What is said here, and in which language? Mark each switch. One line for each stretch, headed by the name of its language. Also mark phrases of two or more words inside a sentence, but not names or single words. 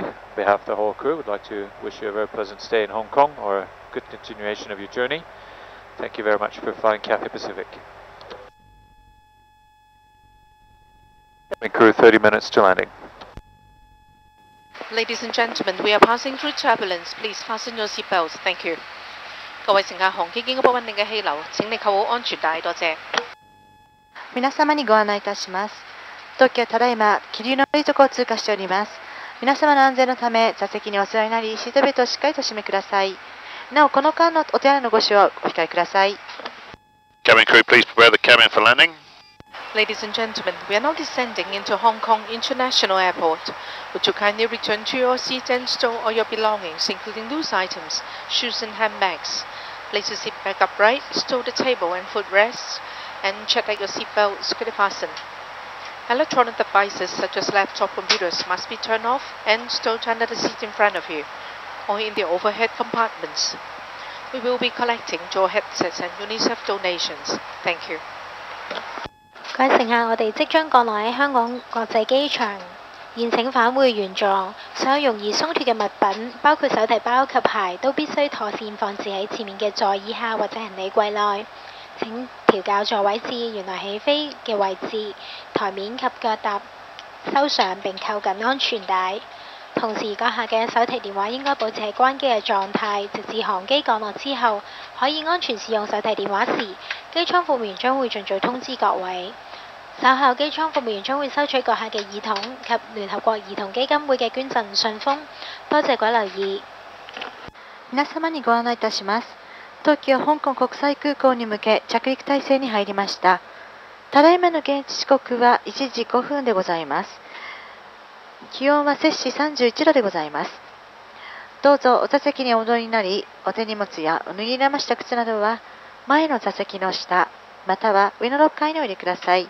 English: On behalf of the whole crew, we'd like to wish you a very pleasant stay in Hong Kong or a good continuation of your journey. Thank you very much for flying Cathay Pacific. Cabin crew, 30 minutes to landing. Ladies and gentlemen, we are passing through turbulence. Please fasten your seatbelts. Thank you.
Cantonese: 各位乘客，航機經過不穩定嘅氣流，請你扣好安全帶，多謝。
Japanese: 皆様にご案內いたします。当機はただいま気流の悪いところを通過しております。皆様の安全のため座席にお座りになり、シートベルトをしっかりと締めください。なお、この間のお手洗いのご使用はお控えください。
English: Cabin crew, please prepare the cabin for landing. Ladies and gentlemen, we are now descending into Hong Kong International Airport. Would you kindly return to your seat and store all your belongings, including loose items, shoes and handbags. Place your seat back upright, stow the table and footrests, and check that your seat belt is securely fastened. Electronic devices such as laptop computers must be turned off and stowed under the seat in front of you, or in the overhead compartments. We will be collecting your headsets and UNICEF donations. Thank you.
Cantonese: 各位乘客，我哋即將降落喺香港國際機場，現請返回原狀。所有容易鬆脱嘅物品，包括手提包及鞋，都必須妥善放置喺前面嘅座椅下或者行李櫃內。請調校座位至原來起飛嘅位置，台面及腳踏收上並扣緊安全帶。同時，閣下嘅手提電話應該保持喺關機嘅狀態，直至航機降落之後，可以安全使用手提電話時，機艙服務員將會盡早通知各位。稍後機艙服務員將會收取閣下嘅耳筒及聯合國兒童基金會嘅捐贈信封。多謝各位留意。
Japanese: 皆様にご案内いたします。当機は香港国際空港に向け着陸態勢に入りました。ただいまの現地時刻は1時5分でございます。気温は摂氏31度でございます。どうぞお座席にお戻りになり、お手荷物やお脱ぎ直した靴などは前の座席の下、または上のロッカーにお入れください。